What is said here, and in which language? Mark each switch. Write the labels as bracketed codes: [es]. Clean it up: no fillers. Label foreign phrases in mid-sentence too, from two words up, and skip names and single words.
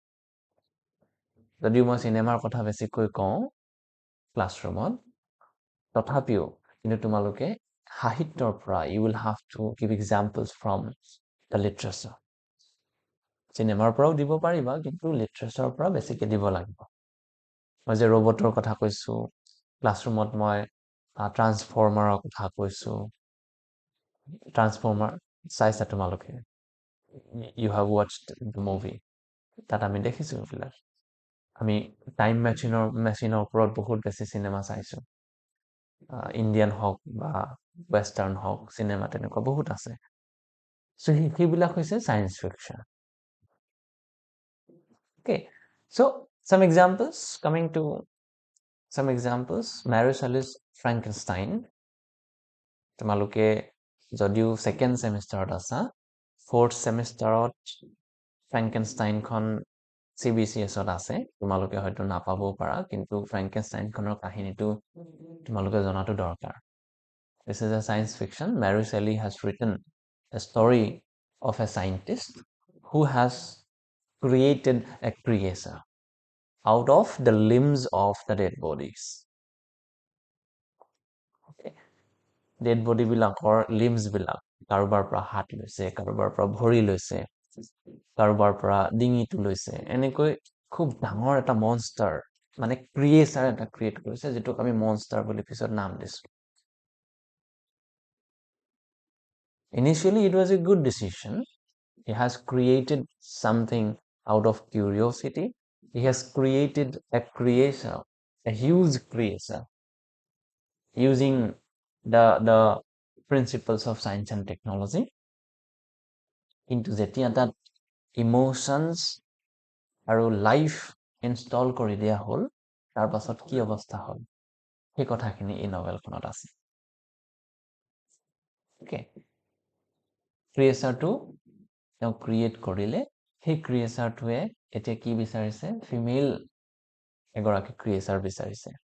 [as] যদিও মই চিনেমাৰ কথা বেছিকৈ কওঁ ক্লাছৰুমত তথাপিও কিন্তু তোমালোকে সাহিত্যৰ পৰা [en] you will have to give examples from the literature [as] চিনেমাৰ পৰাও দিব পাৰিবা কিন্তু লিটাৰেচাৰৰ পৰা বেছিকে দিব লাগিব মই যে ৰবটৰ কথা কৈছো ক্লাছৰুমত মই ট্ৰান্সফৰ্মাৰৰ কথা কৈছো ট্ৰান্সফৰ্মাৰ চাইছা তোমালোকে [en] you have watched the movie [as] তাত আমি দেখিছো এইবিলাক আমি টাইম মেচিনৰ ওপৰত বহুত বেছি চিনেমা চাইছো ইণ্ডিয়ান হওক বা ৱেষ্টাৰ্ণ হওক চিনেমা তেনেকুৱা বহুত আছে so সেইবিলাক হৈছে [en] science fiction okay so some examples [as] Mary Shelley's Frankenstein তোমালোকে যদিও সেকেন্ড সেমিষ্টাৰত আছা ফৰ্থ সেমিষ্টাৰত ফ্ৰেংকেনষ্টাইনখন CBCSত আছে তোমালোকে হয়তো নাপাবও পাৰা কিন্তু ফ্ৰেংকেনষ্টাইনখনৰ কাহিনীটো তোমালোকে জনাটো দৰকাৰ [en] This is a science fiction Mary Shelley has written a story of a scientist who has created a creature out of the limbs of the dead bodies dead body [as] বিলাকৰ লিম্বছ বিলাক কাৰোবাৰ পৰা হাত লৈছে কাৰোবাৰ পৰা ভৰি লৈছে কাৰোবাৰ পৰা ডিঙিটো লৈছে এনেকৈ খুব ডাঙৰ এটা মনষ্টাৰ মানে ক্ৰিয়েচাৰ এটা ক্ৰিয়েট কৰিছে যেটোক আমি মনষ্টাৰ বুলি পিছত নাম দিছো [en] Initially it was a good decision he has created something out of curiosity he has created a creature a huge creature using the principles of science and technology [as] কিন্তু যেতিয়া তাত ইমোশনস আৰু লাইফ ইনষ্টল কৰি দিয়া হ'ল তাৰ পাছত কি অৱস্থা হ'ল সেই কথাখিনি এই নভেলখনত আছে ওকে ক্ৰিয়েচাৰটো তেওঁ ক্ৰিয়েট কৰিলে সেই ক্ৰিয়েচাৰটোৱে এতিয়া কি বিচাৰিছে ফিমেল এগৰাকী ক্ৰিয়েচাৰ বিচাৰিছে